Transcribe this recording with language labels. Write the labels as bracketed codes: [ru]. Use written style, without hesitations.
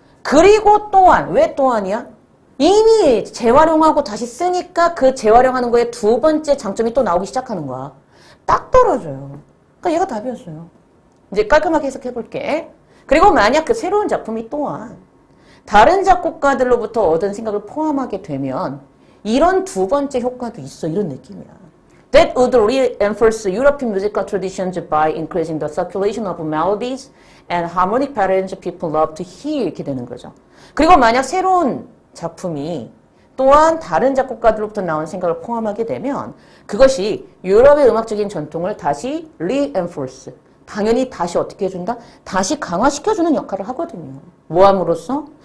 [ko] 그리고 또한 왜 또한이야? 이미 재활용하고 다시 쓰니까 그 재활용하는 거에 두 번째 장점이 또 나오기 시작하는 거야. 딱 떨어져요. 그러니까 얘가 답이었어요. 이제 깔끔하게 해석해 볼게. 그리고 만약 그 새로운 작품이 또한 다른 작곡가들로부터 얻은 생각을 포함하게 되면 이런 두 번째 효과도 있어. 이런 느낌이야. [en] That would reinforce European musical traditions by increasing the circulation of melodies and harmonic patterns people love to hear. [ko] 이렇게 되는 거죠. 그리고 만약 새로운 작품이 또한 다른 작곡가들로부터 나온 생각을 포함하게 되면 그것이 유럽의 음악적인 전통을 다시 reinforce, 당연히 다시 어떻게 해준다? 다시 강화시켜주는 역할을 하거든요. 뭐함으로써?